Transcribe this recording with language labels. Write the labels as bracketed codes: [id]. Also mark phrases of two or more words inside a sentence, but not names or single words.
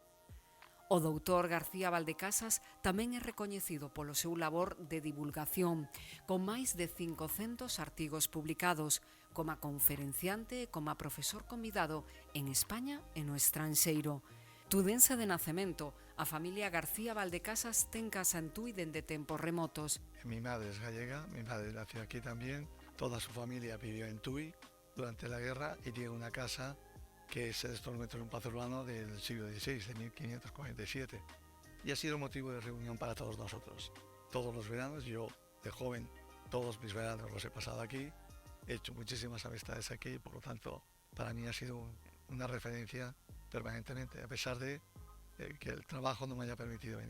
[gl] O doutor García Valdecasas tamén é recoñecido polo seu labor de divulgación, con máis de 500 artigos publicados, como conferenciante e como profesor convidado en España e no estranxeiro. Tudense de nacemento, a familia García Valdecasas ten casa en Tui dende tempos remotos. [es] Mi madre es gallega, mi madre nació aquí también, toda su familia vivió en Tui durante la guerra y tiene una casa que se destornó en un palacio urbano del siglo XVI, de 1547. Y ha sido motivo de reunión para todos nosotros. Todos los veranos, yo de joven, todos mis veranos los he pasado aquí, he hecho muchísimas amistades aquí, por lo tanto, para mí ha sido una referencia permanentemente, a pesar de que el trabajo no me haya permitido venir.